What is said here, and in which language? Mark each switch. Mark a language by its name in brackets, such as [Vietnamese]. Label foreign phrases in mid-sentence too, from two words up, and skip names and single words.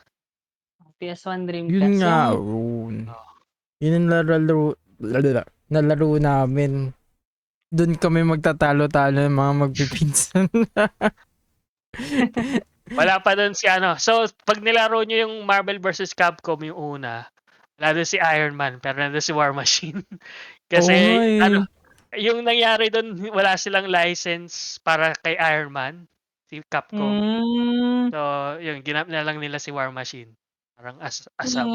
[Filipino] PS1 Yun Dreamcast. nga, Yung Rune. Oo. Yun yung nalaro namin. Doon kami magtatalo-talo ng mga magpipinsan. Wala pa doon si So, pag nilaro nyo yung Marvel vs. Capcom yung una, wala doon si Iron Man, pero nandun si War Machine. Oo nga Kasi, eh. yung nangyari doon, wala silang license para kay Iron Man, si Capcom. hmm, So, yun, ginamit na lang nila si War Machine. Parang asap.